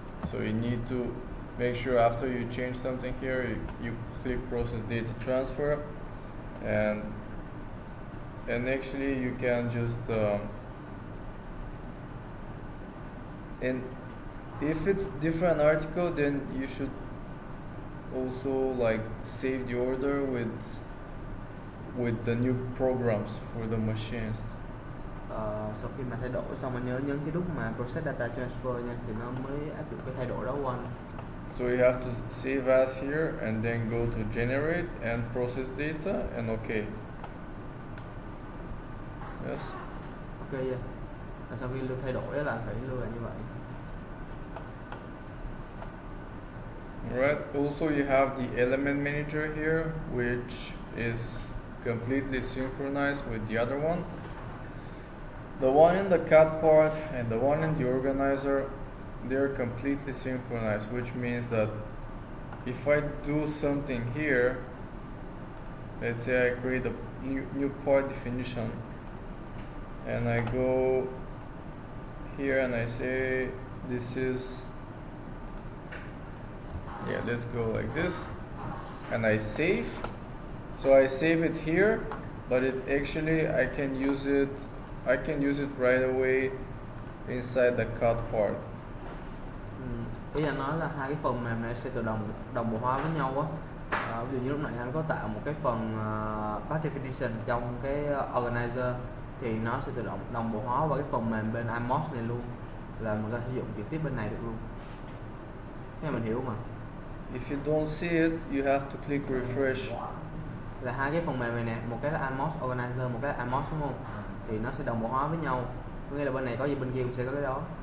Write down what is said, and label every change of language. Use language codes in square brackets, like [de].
[en] So you need to make sure after you change something here, you click process data transfer, and actually you can just and if it's different article, then you should also like save the order with the new programs for the machines. [vi] Sau khi mà thay đổi xong anh nhớ nhấn cái nút mà process data transfer nha, thì nó mới áp dụng cái thay đổi đó của anh. [en] So you have to save as here and then go to generate and process data and okay. Yes. [vi] Ok chưa? Và sau khi lưu thay đổi là phải lưu lại như vậy. [en] Alright, also you have the element manager here, which is completely synchronized with the other one. The one in the cut part and the one in the organizer, they're completely synchronized, which means that if I do something here, let's say I create a new part definition, and I go here and I say this is, yeah, let's go like this, and I save. So I save it here, but it actually I can use it right away inside the cut part. [vi] Ý anh nói là hai cái phần mềm này sẽ tự đồng bộ hóa với nhau á. Ví dụ như lúc nãy anh có tạo một cái phần path definition trong cái organizer, thì nó sẽ tự động đồng bộ hóa vào cái phần mềm bên iMoss này luôn, là mình có thể sử dụng trực tiếp bên này được luôn. Thế mình hiểu mà. [en] If you don't see it, you have to click refresh. [vi] Là hai cái phần mềm này nè, một cái là iMoss organizer, một cái là iMoss, đúng không? Thì nó sẽ đồng bộ hóa với nhau, có nghĩa là bên này có gì bên kia cũng sẽ có cái đó.